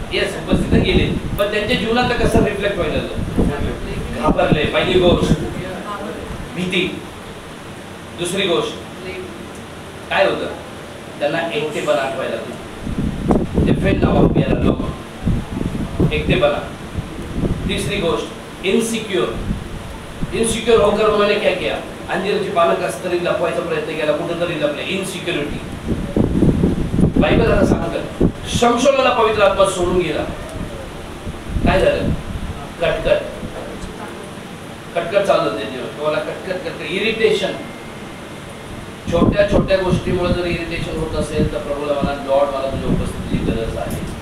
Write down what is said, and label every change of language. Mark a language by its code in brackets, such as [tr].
[mr] Yes, उपस्थित गेले, पण त्यांच्या जीवनात कसं रिफ्लेक्ट व्हायला लागलं? घाबरले. पहिली गोष्ट भीती. दुसरी गोष्ट काय होतं? त्यांना एकटेपणा आठवायला लागला. डिफरेंट नाव याला लोक एकटेपणा. [hi] तीसरी गोष्ट इनसिक्योर होकर उन्होंने क्या किया? [mr] अंजीराची पानं कसं तरी लपवायचा प्रयत्न केला, कुठेतरी लपले. इनसिक्युरिटी. बायबल आता सांगतं शमशोनाला पवित्र आत्मा सोडून गेला. काय झालं? कटकट चालू होते जीवन. कटकट इरिटेशन. छोट्या छोट्या गोष्टीमुळे जर इरिटेशन होत असेल तर प्रभूला म्हणा, लॉर्ड मला तुझ्या उपस्थितीची गरज आहे.